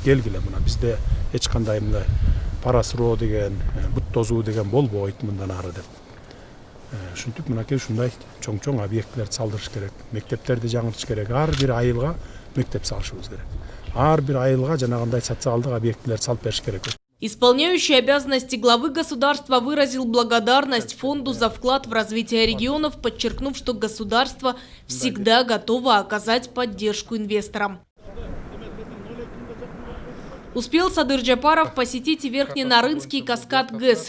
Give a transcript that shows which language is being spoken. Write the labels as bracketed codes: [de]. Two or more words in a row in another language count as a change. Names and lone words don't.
[ky] Келгиле мына бизде эч кандай мындай пара суроо деген, бут тозуу деген болбойт мындан ары деп. Ушинтип мынакей ушундай чоң объектилерди салдырыш керек. Мектептерди жаңыртыш керек. Ар бир айылга мектеп салышыбыз керек. Ар бир айылга жанагындай социалдык объектилерди салып бериш керек. [ru] Исполняющий обязанности главы государства выразил благодарность фонду за вклад в развитие регионов, подчеркнув, что государство всегда готово оказать поддержку инвесторам. Успел Садыр Джапаров посетить Верхненарынский каскад ГЭС.